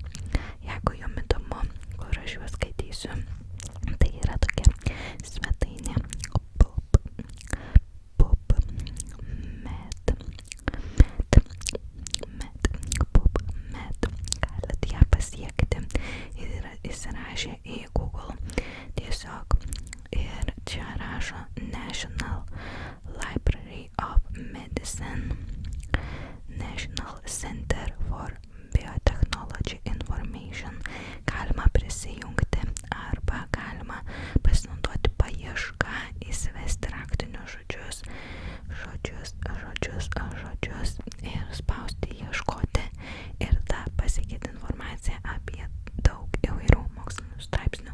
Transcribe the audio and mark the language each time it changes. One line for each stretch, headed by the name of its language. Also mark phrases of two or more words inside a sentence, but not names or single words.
Lithuanian: Jeigu jums įdomu, kur aš juos skaitysiu, tai yra tokia svetainė PubMed. Galit ją pasiekti ir įsirašę į Google tiesiog ir čia rašo National Library of Medicine, National Center for Biotechnology Information. Galima prisijungti arba galima pasinaudoti paiešką, įsivesti raktinius žodžius ir spausti ieškoti ir tą pasiekėti informaciją apie daug įvairių mokslinių straipsnių.